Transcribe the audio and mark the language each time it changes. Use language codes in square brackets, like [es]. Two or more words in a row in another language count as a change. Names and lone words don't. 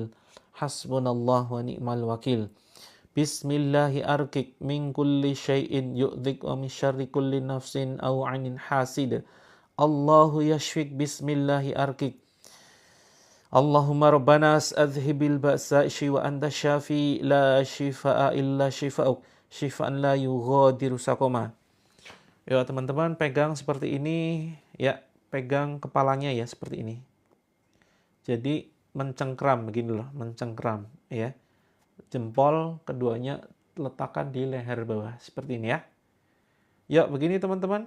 [ar] حسبنا الله ونعم الوكيل بسم الله أركك من كل شيء يؤذك ومن شر كل نفس أو عين حاسد الله يشفيك بسم الله أركك اللهم ربنا أذهب البأس وأنت شافي لا شفاء إلا شفاؤك شفاء لا يغادر سقما. [id] Ya teman-teman, pegang seperti ini ya, pegang kepalanya ya seperti ini. Jadi mencengkram begini loh, mencengkram ya. Jempol keduanya letakkan di leher bawah seperti ini ya. Ya begini teman-teman.